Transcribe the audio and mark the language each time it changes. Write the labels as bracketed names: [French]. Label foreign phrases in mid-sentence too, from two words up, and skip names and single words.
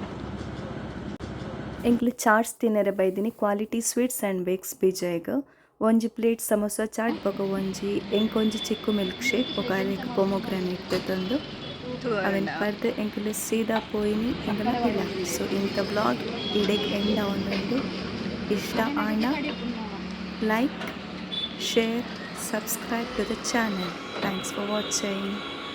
[Tulu] ಎಂಕ್ಲು ಚಾಟ್ಸ್ ತಿನ್ನರೆ ಬೈದಿನಿ ಕ್ವಾಲಿಟಿ ಸ್ವೀಟ್ಸ್ ಆ್ಯಂಡ್ ಬೇಕ್ಸ್ ಬೀಜಾಯಿಗ ಒಂಜಿ ಪ್ಲೇಟ್ ಸಮೋಸ ಚಾಟ್ ಬೊಕ ಒಂಜಿ ಎಂಕೊಂಜಿ ಚಿಕ್ಕು [English] milk shake [Tulu] ಬೊಕ ಅಲೆಗ್ ಪೊಮೊಗ್ರಾನೇಟ್ ತಂದು ಅವೆನ್ ಪರ್ದು ಎಂಕುಲು ಸೀದಾ ಪೋಯಿನಿ ಎಂಕಲ ಇಲ್ಲ ಸೊ ಇಂಥ ಬ್ಲಾಗ್ ಇಡೆಗ್ ಎಂಡ ಒಂದುಂಡು ಇಷ್ಟ ಆಂಡ ಲೈಕ್ [English] share, subscribe to the channel. Thanks for watching.